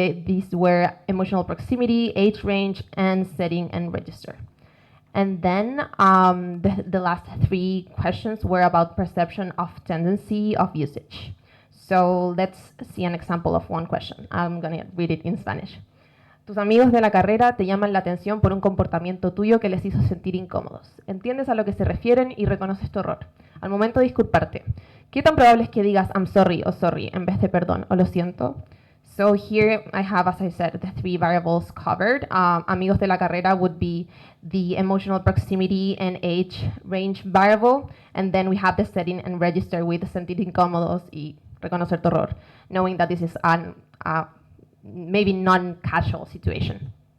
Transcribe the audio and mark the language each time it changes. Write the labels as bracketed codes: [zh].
[en] These were emotional proximity, age range, and setting and register. And then the last 3 questions were about perception of tendency of usage. So let's see an example of one question. I'm going to read it in Spanish. [es] Tus amigos de la carrera te llaman la atención por un comportamiento tuyo que les hizo sentir incómodos. Entiendes a lo que se refieren y reconoces tu error. Al momento de disculparte, ¿qué tan probable es que digas [en] I'm sorry [es] o sorry en vez de perdón o lo siento? [en] So here I have, as I said, the 3 variables covered. [es] Amigos de la carrera [en] would be the emotional proximity and age range variable. And then we have the setting and register with [es] sentir incómodos y reconocer tu error, [en] knowing that this is an maybe non-casual situation.